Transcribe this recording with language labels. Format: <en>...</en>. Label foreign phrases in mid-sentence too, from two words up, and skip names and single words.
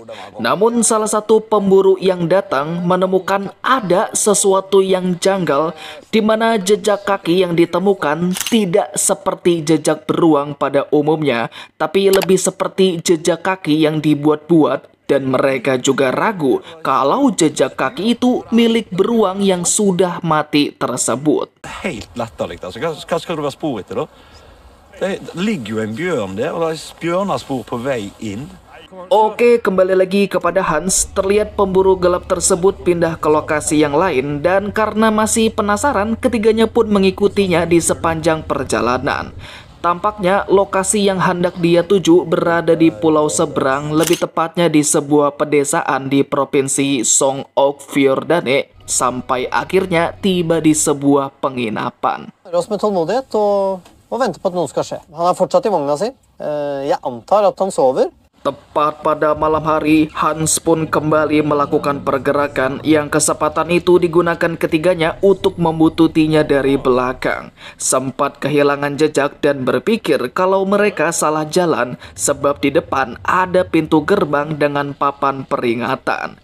<id>Namun salah satu pemburu yang datang menemukan ada sesuatu yang janggal, di mana jejak kaki yang ditemukan tidak seperti jejak beruang pada umumnya, tapi lebih seperti jejak kaki yang dibuat-buat. Dan mereka juga ragu kalau jejak kaki itu milik beruang yang sudah mati tersebut.</id> <no>Helt latterligt. Altså, hva skal det være spor etter, da? Det ligger jo en bjørn der, og det er bjørnespor på vei inn.</no> <id>Oke, kembali lagi kepada Hans. Terlihat pemburu gelap tersebut pindah ke lokasi yang lain, dan karena masih penasaran, ketiganya pun mengikutinya di sepanjang perjalanan. Tampaknya lokasi yang hendak dia tuju berada di pulau seberang, lebih tepatnya di sebuah pedesaan di provinsi Sogn og Fjordane, sampai akhirnya tiba di sebuah penginapan.</id> <no>Oss med tålmodighet og vente på at noe skal skje. Han er fortsatt i vogna si. Jeg antar at han sover.</no> <id>Tepat pada malam hari, Hans pun kembali melakukan pergerakan yang kesempatan itu digunakan ketiganya untuk membututinya dari belakang. Sempat kehilangan jejak dan berpikir kalau mereka salah jalan sebab di depan ada pintu gerbang dengan papan peringatan.</id>